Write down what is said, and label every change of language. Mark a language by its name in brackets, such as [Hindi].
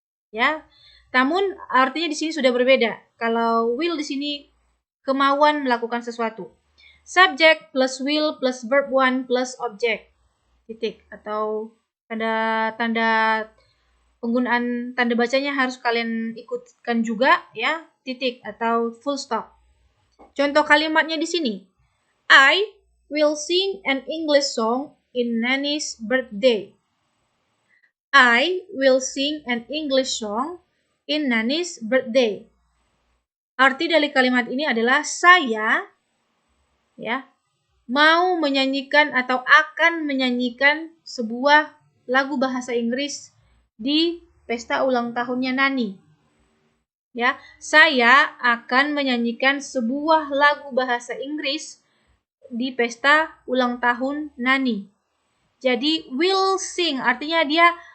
[Indonesian] Ya, namun artinya di sini sudah berbeda. Kalau will di sini kemauan melakukan sesuatu. [English] Subject plus will plus verb one plus object. Titik. [Indonesian] Atau tanda penggunaan tanda bacanya harus kalian ikutkan juga ya. Titik atau full stop. Contoh kalimatnya di sini. [English] I will sing an English song in Nanny's birthday. I will sing an English song in Nanny's birthday. [Indonesian] Arti dari kalimat ini adalah saya ya mau menyanyikan atau akan menyanyikan sebuah lagu bahasa Inggris di pesta ulang tahunnya Nani. Ya, saya akan menyanyikan sebuah lagu bahasa Inggris di pesta ulang tahun Nani. Jadi will sing artinya dia